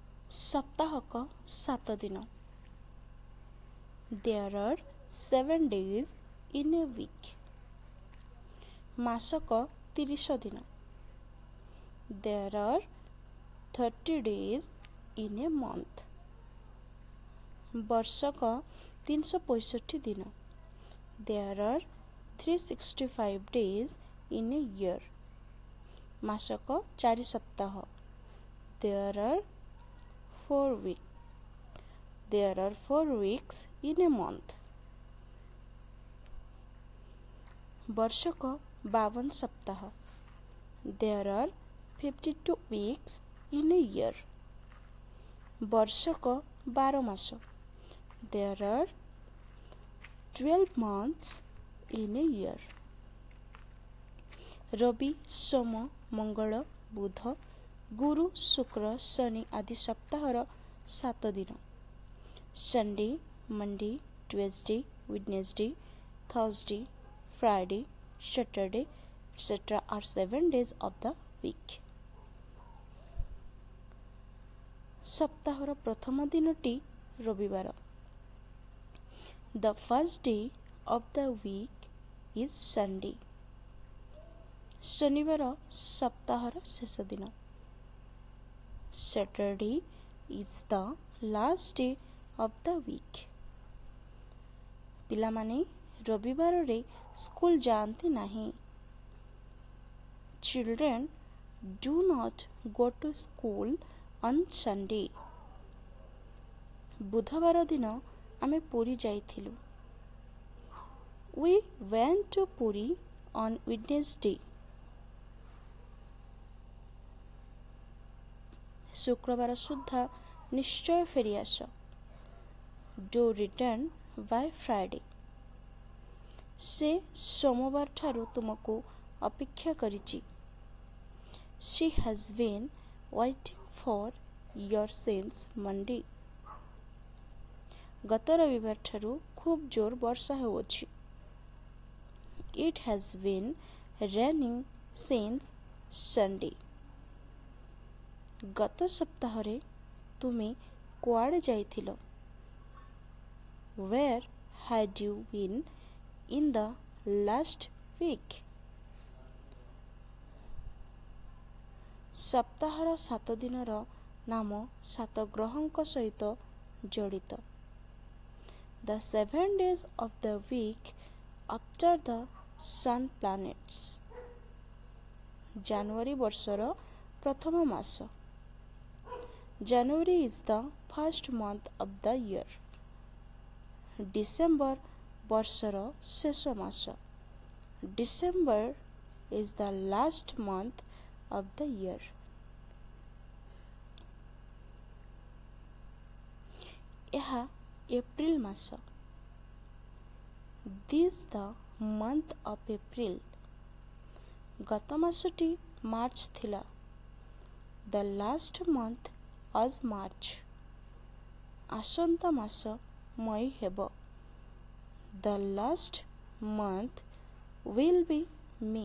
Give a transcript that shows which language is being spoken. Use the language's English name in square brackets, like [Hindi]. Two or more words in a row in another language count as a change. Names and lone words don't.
[Odia] ସପ୍ତାହକ 7 ଦିନ। [English] There are 7 days in a week. [Odia] ମାସକ 30 ଦିନ। [English] There are 30 days in a month. [Odia] ବର୍ଷକ 365 ଦିନ। [English] There are 365 days in a year. [Odia] ମାସକ 4 ସପ୍ତାହ। [English] There are 4 weeks. There are 4 weeks in a month. [Odia] ବର୍ଷକ 52 ସପ୍ତାହ। [English] There are 52 weeks in a year. [Odia] ବର୍ଷକ 12 ମାସ। [English] There are 12 months in a year. [Odia] ରବି, ସୋମ, ମଙ୍ଗଳ, ବୁଧ, ଗୁରୁ, ଶୁକ୍ର, ଶନି ଆଦି ସପ୍ତାହର 7 ଦିନ। [English] Sunday, Monday, Tuesday, Wednesday, Thursday, Friday, Saturday etc. are 7 days of the week. [Odia] ସପ୍ତାହର ପ୍ରଥମ ଦିନଟି ରବିବାର। [English] The first day of the week is Sunday. [Odia] ଶନିବାର ସପ୍ତାହର ଶେଷ ଦିନ। [English] Saturday is the last day of the week. [Odia] ପିଲାମାନେ ରବିବାରରେ ସ୍କୁଲ ଯାଆନ୍ତି ନାହିଁ। [English] Children do not go to school on Sunday. [Odia] ବୁଧବାର ଦିନ ଆମେ ପୁରୀ ଯାଇଥିଲୁ। [English] We went to Puri on Wednesday. [Odia] ଶୁକ୍ରବାର ସୁଦ୍ଧା ନିଶ୍ଚୟ ଫେରିଆସ। [English] Do return by Friday. [Odia] ସେ ସୋମବାର ଠାରୁ ତୁମକୁ ଅପେକ୍ଷା କରିଛି। [English] She has been waiting for you since Monday. [Odia] ଗତ ରବିବାର ଠାରୁ ଖୁବ୍ ଜୋର ବର୍ଷା ହେଉଅଛି। [English] It has been raining since Sunday. [Odia] ଗତ ସପ୍ତାହରେ ତୁମେ କୁଆଡ଼େ ଯାଇଥିଲ? [English] Where had you been in the last week? [Odia] ସପ୍ତାହର 7 ଦିନର ନାମ 7 ଗ୍ରହଙ୍କ ସହିତ ଜଡ଼ିତ। [English] The 7 days of the week after the sun planets. [Odia] ଜାନୁଆରୀ ବର୍ଷର ପ୍ରଥମ ମାସ। [English] January is the first month of the year. [Odia] December ବର୍ଷର ଶେଷ ମାସ। [English] December is the last month of the year. [Odia] ଏହା ଏପ୍ରିଲ ମାସ। [English] This the month of April. [Odia] ଗତ ମାସଟି ମାର୍ଚ୍ଚ ଥିଲା। [English] The last month was March. [Odia] ଆସନ୍ତା ମାସ ମଇ ହେବ। [English] The last month will be May.